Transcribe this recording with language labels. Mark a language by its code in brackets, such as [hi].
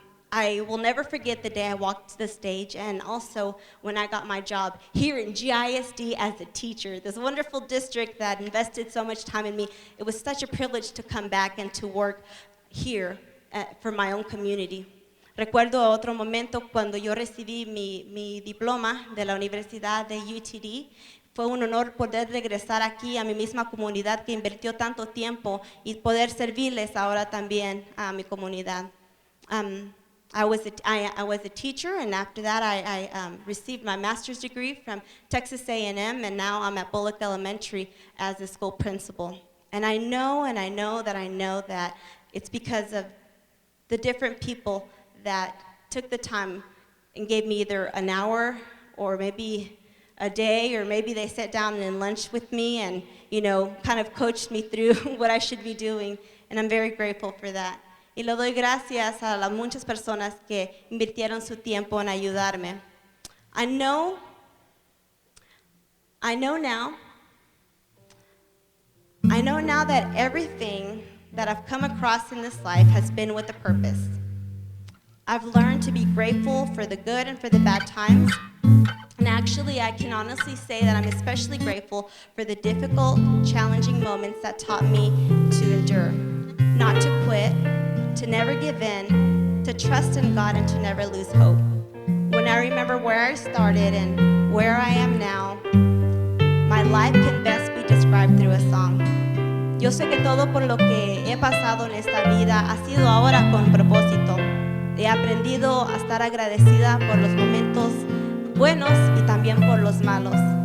[en] I will never forget the day I walked to the stage, and also when I got my job here in GISD as a teacher, this wonderful district that invested so much time in me. It was such a privilege to come back and to work here for my own community. [es] Recuerdo otro momento cuando yo recibí mi diploma de la Universidad de UTD. Fue un honor poder regresar aquí a mi misma comunidad que invirtió tanto tiempo y poder servirles ahora también a mi comunidad. [en] I was a teacher, and after that I received my master's degree from Texas A&M, and now I'm at Bullock Elementary as a school principal. And I know that it's because of the different people that took the time and gave me either an hour or maybe a day, or maybe they sat down and lunch with me and, kind of coached me through what I should be doing, and I'm very grateful for that. [es] Y le doy gracias a las muchas personas que invirtieron su tiempo en ayudarme. [en] I know now that everything that I've come across in this life has been with a purpose. I've learned to be grateful for the good and for the bad times. And actually, I can honestly say that I'm especially grateful for the difficult, challenging moments that taught me to endure, not to quit, to never give in, to trust in God, and to never lose hope. When I remember where I started and where I am now, my life can best be described through a song. [es] Yo sé que todo por lo que he pasado en esta vida ha sido ahora con propósito. He aprendido a estar agradecida por los momentos buenos y también por los malos.